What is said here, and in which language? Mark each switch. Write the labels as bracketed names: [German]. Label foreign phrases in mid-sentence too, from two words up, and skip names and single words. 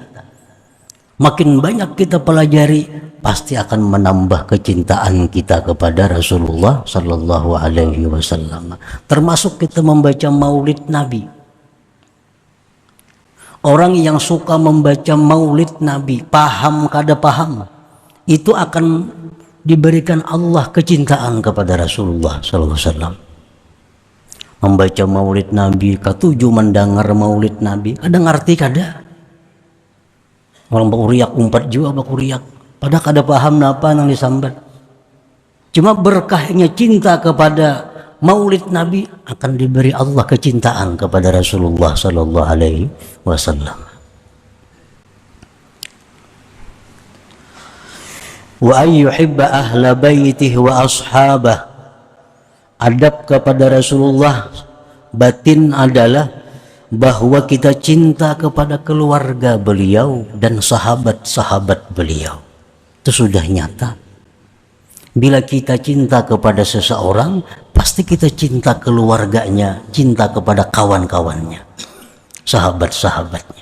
[Indonesian] Makin banyak kita pelajari, pasti akan menambah kecintaan kita kepada Rasulullah [Arabic] صلى الله عليه وسلم. [Indonesian] Termasuk kita membaca Maulid Nabi. Orang yang suka membaca maulid Nabi, paham kada paham, itu akan diberikan Allah kecintaan kepada Rasulullah [Arabic] صلى الله عليه وسلم. [Banjar] Membaca maulid Nabi, katuju mendengar maulid Nabi, kada ngerti kada. Orang bakuriak umpat juga bakuriak, pada kada paham napa nang disambat. [Indonesian] Cuma berkahnya cinta kepada maulid Nabi akan diberi Allah kecintaan kepada Rasulullah [Arabic] صلى الله عليه وسلم. وأن يحب أهل بيته وأصحابه. [Indonesian] Adab kepada Rasulullah batin adalah bahwa kita cinta kepada keluarga beliau dan sahabat-sahabat beliau. Itu sudah nyata. Bila kita cinta kepada seseorang, pasti kita cinta keluarganya, cinta kepada kawan-kawannya, sahabat-sahabatnya.